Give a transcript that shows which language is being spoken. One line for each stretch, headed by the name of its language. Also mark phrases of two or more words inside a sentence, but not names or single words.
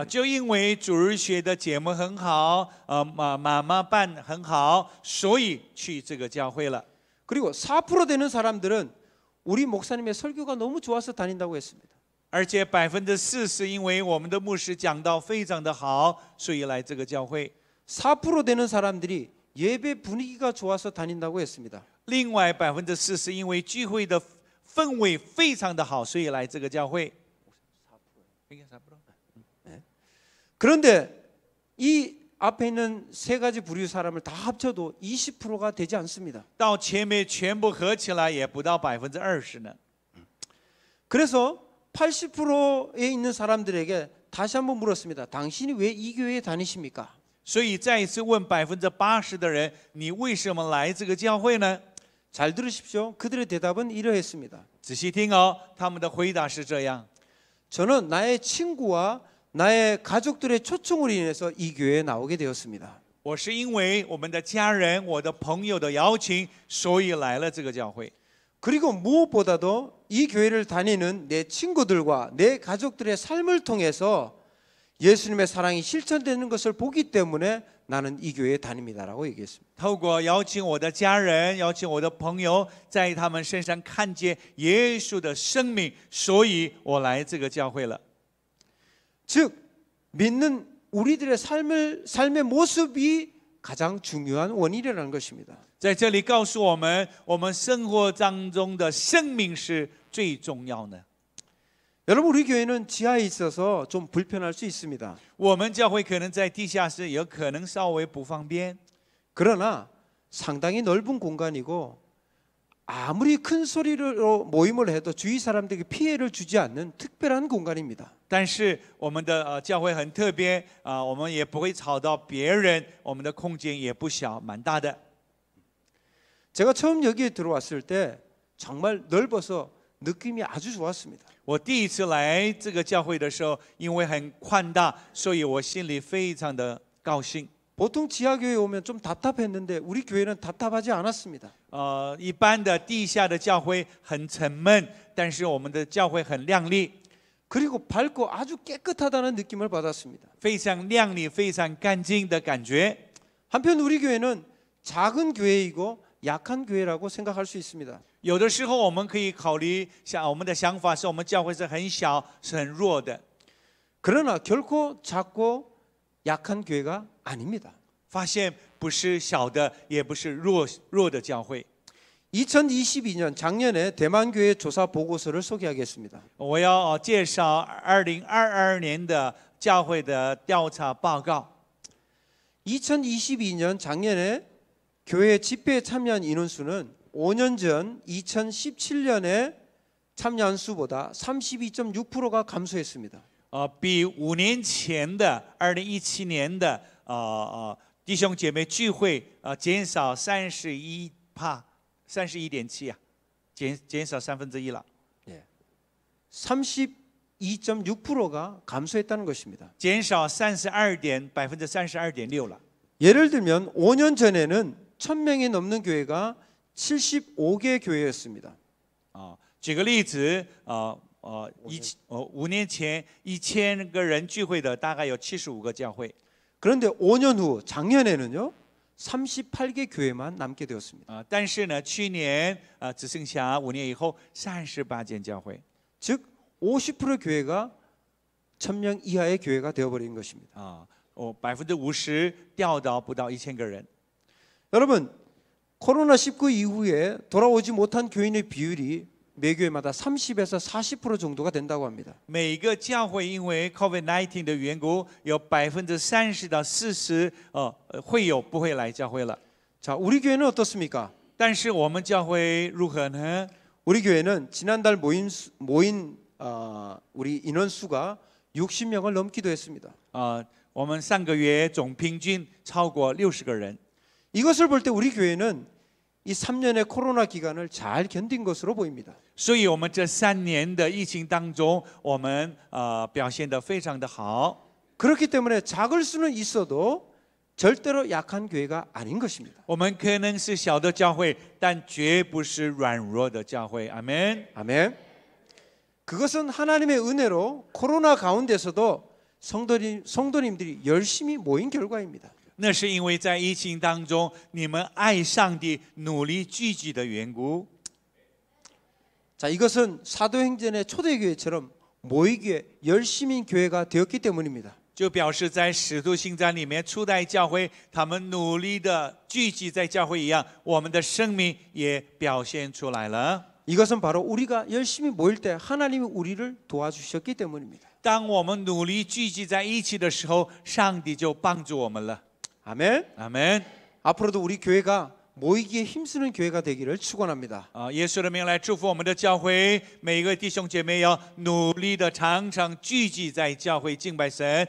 Chinese: 就因为主日学的节目很好，妈妈办很好，所以去这个教会了。
Korean: 그리고 4% 되는 사람들은 우리 목사님의 설교가 너무 좋아서 다닌다고 했습니다.
Chinese: 而且4%是因为我们的牧师讲道非常的好，所以来这个教会。
Korean: 4% 되는 사람들이 예배 분위기가 좋아서 다닌다고 했습니다.
Chinese: 另外4%是因为聚会的氛围非常的好，所以来这个教会。
Korean: 그런데 이 앞에 있는 세 가지 부류 사람을 다 합쳐도 20%가 되지 않습니다.
Chinese: 到前面全部合起来也不到20%呢。
Korean: 그래서 80%에 있는 사람들에게 다시 한번 물었습니다. 당신이 왜 이 교회에 다니십니까?
Chinese: 所以再一次问80%的人，你为什么来这个教会呢？
Korean: 잘 들으십시오. 그들의 대답은 이러했습니다.
Chinese: 仔细听哦，他们的回答是这样：
Korean: 저는 나의 친구와 나의 가족들의 초청으로 인해서 이 교회에 나오게 되었습니다.
Chinese: 我是因为我们的家人、我的朋友的邀请，所以来了这个教会。
Korean: 그리고 무엇보다도 이 교회를 다니는 내 친구들과 내 가족들의 삶을 통해서 예수님의 사랑이 실천되는 것을 보기 때문에 나는 이 교회에 다닙니다라고 얘기했습니다.
Chinese: 透过邀请我的家人、邀请我的朋友，在他们身上看见耶稣的生命，所以我来这个教会了。
Korean: 즉 믿는 우리들의 삶의 모습이 가장 중요한 원인이라는 것입니다.
Chinese: 在这里告诉我们，我们生活当中的生命是最重要的。
Korean: 여러분 우리 교회는 지하에 있어서 좀 불편할 수 있습니다.
Chinese: 我们教会可能在地下室，有可能稍微不方便。
Korean: 그러나 상당히 넓은 공간이고 아무리 큰 소리로 모임을 해도 주위 사람들에게 피해를 주지 않는 특별한 공간입니다.
Chinese: 但是我们的教会很特别我们也不会吵到别人，我们的空间也不小，蛮大的。
Korean: 제가 처음 여기에 들어왔을 때 정말 넓어서 느낌이 아주 좋았습니다.
Chinese: 我第一次来这个教会的时候，因为很宽大，所以我心里非常的高兴。
Korean: 보통 지하교회 오면 좀 답답했는데 우리 교회는 답답하지 않았습니다.
Chinese: 一般的地下的教会很沉闷，但是我们的教会很亮丽，
Korean: 그리고 밝고 아주 깨끗하다는 느낌을 받았습니다.
Chinese: 非常亮丽、非常干净的感觉。
Korean: 한편 우리 교회는 작은 교회이고 약한 교회라고 생각할 수 있습니다.
Chinese: 有的时候我们可以考虑，像我们的想法是我们教会是很小、是很弱的。
Korean: 그러나 결코 작고 약한 교회가 아닙니다.
Chinese: 发现不是小的，也不是弱的教会。
Korean: 2022년 작년에 대만 교회 조사 보고서를 소개하겠습니다.
Chinese: 我要介绍2022年的教会的调查报告。
Korean: 2022년 작년에 교회 집회에 참여한 인원수는 5년 전 2017년에 참여한 수보다 32.6%가 감소했습니다.
Chinese: 比5年前的2017年的弟兄姐妹聚会减少31.7%，减少1/3了。
Korean: 32.6%가 감소했다는 것입니다.
Chinese: 减少32.6%了。
Korean: 예를 들면 5년 전에는 1000명이 넘는 교회가 75개 교회였습니다.
Chinese: 举个例子 5年前1000个人聚会的大概有75个教会。
Korean: 그런데 5년 후 작년에는요 38개 교회만 남게 되었습니다.
Chinese: 但是呢，去年只剩下5年以后38间教会，
Korean: 즉 50% 교회가 1000명 이하의 교회가 되어버린 것입니다.
Chinese: 50% 掉到不到1000个人。
Korean: 여러분 코로나19 이후에 돌아오지 못한 교인의 비율이 매 교회마다 30에서 40% 정도가 된다고 합니다.
Chinese: 每个教会因为 COVID-19 的缘故，有30%到40%会有不会来教会了。
Korean: 자, 우리 교회는 어떻습니까?
Chinese: 但是我们教会如何呢？
Korean: 우리 교회는 지난달 모인 우리 인원 수가 60명을 넘기도 했습니다.
Chinese: 我们上个月总平均超过60个人。
Korean: 이것을 볼 때 우리 교회는 이 3년의 코로나 기간을 잘 견딘 것으로 보입니다.
Chinese: 所以我们这3年的疫情当中，我们表现得非常的好。
Korean: 그렇기 때문에 작을 수는 있어도 절대로 약한 교회가 아닌 것입니다.
Chinese: 我们可能是小的教会，但绝不是软弱的教会。阿门。
Korean: 아멘. 그것은 하나님의 은혜로 코로나 가운데서도 성도님들이 열심히 모인 결과입니다.
Chinese: 那是因为在疫情当中，你们爱上帝、努力聚集的缘故。
Korean: 자, 이것은 사도행전의 초대교회처럼 모이기에 열심인 교회가 되었기 때문입니다.
Chinese: 就表示在使徒行传里面，初代教会他们努力的聚集在教会一样，我们的生命也表现出来了。
Korean: 이것은 바로 우리가 열심히 모일 때 하나님이 우리를 도와주셨기 때문입니다.
Chinese: 当我们努力聚集在一起的时候，上帝就帮助我们了。
Korean: 아멘.
Chinese: 阿门。
Korean: 앞으로도 우리 교회가 모이기에 힘쓰는 교회가 되기를 축원합니다.
Chinese: 耶稣的名来祝福我们的教会，每一个弟兄姐妹要努力的常常聚集在教会敬拜神。